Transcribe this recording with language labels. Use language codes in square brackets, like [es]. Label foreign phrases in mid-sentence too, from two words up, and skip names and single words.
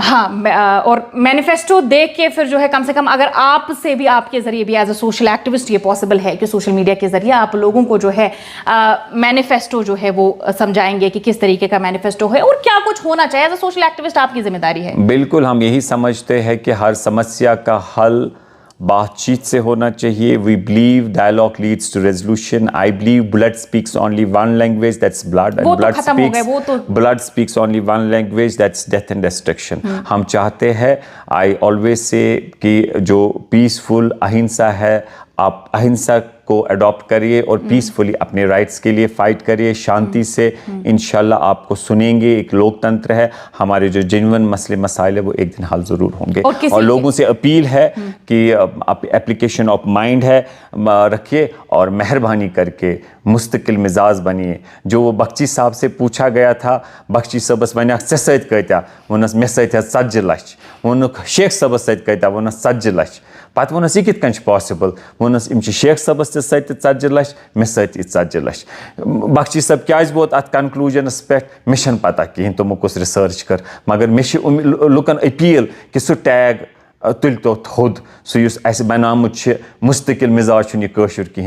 [ur] ہاں, اور مینیفیسٹو دیکھ کے پھر جو ہے کم سے کم اگر آپ سے بھی, آپ کے ذریعے بھی [en] as a social activist [ur] یہ پاسبل ہے کہ [en] social media [ur] کے ذریعے آپ لوگوں کو جو ہے مینیفیسٹو جو ہے وہ سمجھائیں گے کہ کس طریقے کا مینیفیسٹو ہے اور کیا کچھ ہونا چاہیے. [en] as a social activist [ur] آپ کی ذمہ داری ہے. بالکل, ہم یہی سمجھتے ہیں کہ ہر سمسیا کا حل بات چیت سے ہونا چاہیے. [en] We believe dialogue leads to resolution. I believe blood speaks only one language, that's blood, and blood speaks only one language, that's death and destruction. [ur] ہم چاہتے ہیں, [en] I always say, [ur] کہ جو پیسفل اہنسا ہے, آپ اہنسا کو اڈاپٹ کریے اور پیسفلی اپنے رائٹس کے لیے فائٹ کریے شانتی سے. انشاءاللہ آپ کو سنیں گے. ایک لوک تنتر ہے, ہمارے جو جینون مسئلے مسائل ہے وہ ایک دن حل ضرور ہوں گے. اور لوگوں سے اپیل ہے کہ [en] application of mind [ur] ہے رکھیے اور مہربانی کر کے مستقل مزاج بنیے. جو وہ بخشی صاحب سے پوچھا گیا تھا, [ks] بخشی صاحبس ونیاک ژےٚ سۭتۍ کۭتیاہ, ووٚننس مےٚ سۭتۍ حظ 40 لچھ. ووٚنُکھ شیخ صاحبس سۭتۍ کۭتیاہ, ووٚننس 40 لچھ. پتہٕ ووٚننس یہِ کِتھ کٔنۍ چھُ پاسبل, ووٚننس یِم چھِ شیخ صاحبس تہِ سۭتۍ تہِ 40 لچھ, مےٚ سۭتۍ تہِ 40 لچھ. بخشی صاحب کیازِ ووت اتھ کنکلوجنس پٮ۪ٹھ مےٚ چھنہٕ پتہ کِہیٖنۍ تِمو کُس رِسٲرٕچ کٔر, مگر مےٚ چھِ لُکن اپیل کہِ سُہ ٹیگ تُلۍ تو تھوٚد, سُہ یُس اَسہِ بناومُت چھُ مستقل مزاج چھُنہٕ یہِ کٲشُر کِہیٖنۍ.